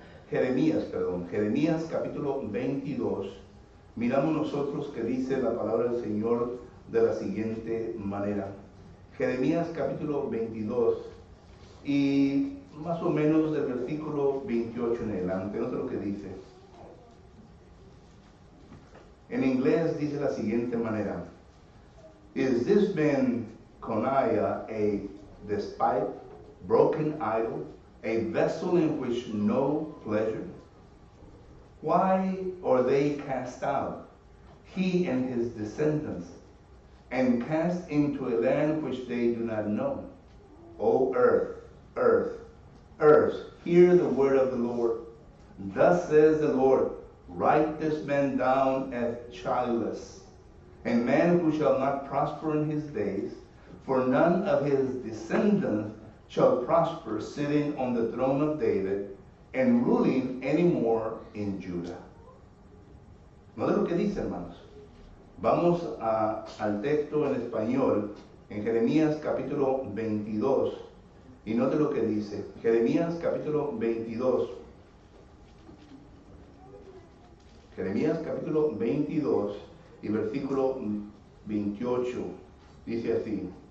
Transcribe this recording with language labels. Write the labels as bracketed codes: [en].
[es] Jeremías capítulo 22, miramos nosotros que dice la palabra del Señor de la siguiente manera. Jeremías capítulo 22 y más o menos del versículo 28 en adelante, note lo que dice. En inglés dice la siguiente manera. [en] Is this man Coniah a despite, broken idol, a vessel in which no pleasure? Why are they cast out, he and his descendants, and cast into a land which they do not know? O earth, earth, earth, hear the word of the Lord. Thus says the Lord, write this man down as childless, a man who shall not prosper in his days, for none of his descendants shall prosper sitting on the throne of David and ruling anymore in Judah. [es] No de lo que dice, hermanos. Vamos al texto en español, en Jeremías capítulo 22, y note lo que dice. Jeremías capítulo 22. Jeremías capítulo 22 y versículo 28. Dice así.